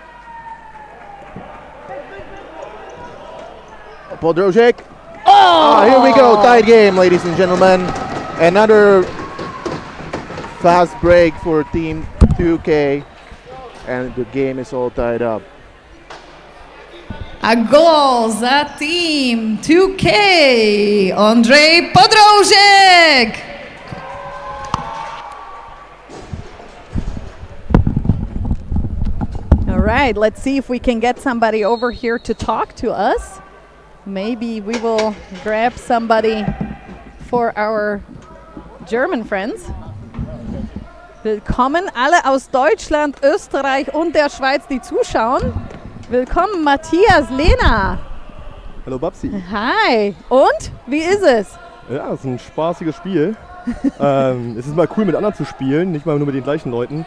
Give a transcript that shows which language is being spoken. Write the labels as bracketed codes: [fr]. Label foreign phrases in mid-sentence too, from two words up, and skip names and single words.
[en] Podrožek. Oh! Here we go. Tied game, ladies and gentlemen. Another fast break for Team 2K, and the game is all tied up. [cs] A goal za tým 2K, Ondřej Podroužek. [en] All right, let's see if we can get somebody over here to talk to us. Maybe we will grab somebody for our German friends. [de] Willkommen alle aus Deutschland, Österreich und der Schweiz, die zuschauen. Willkommen Matthias Lehner. Hallo Babsi. Hi. Und? Wie ist es? Ja, es ist ein spaßiges Spiel. Es ist mal cool mit anderen zu spielen, nicht mal nur mit den gleichen Leuten.